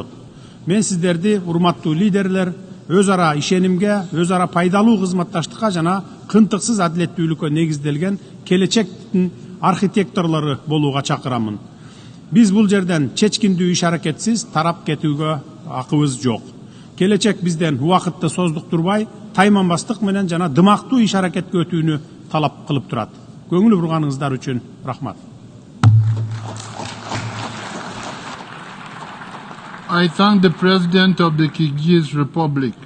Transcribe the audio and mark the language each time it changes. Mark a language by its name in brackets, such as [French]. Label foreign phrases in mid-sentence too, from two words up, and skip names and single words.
[Kyrgyz] Мен сиздерди, урматтуу лидерлер, өз ара ишенимге, өз ара пайдалуу кызматташтыкка жана кынтыксыз адилеттүүлүккө негизделген келечектин архитекторлору болууга чакырамын. Биз бул жерден чечкиндүү иш аракетсиз тарап кетүүгө акыбыз жок. Келечек бизден убакытты создуктурбай, тайманбастык менен жана дымактуу иш аракетке өтүүнү талап кылып турат. Көңүл бурганыңыздар үчүн рахмат. [English] I thank the President of the Kyrgyz Republic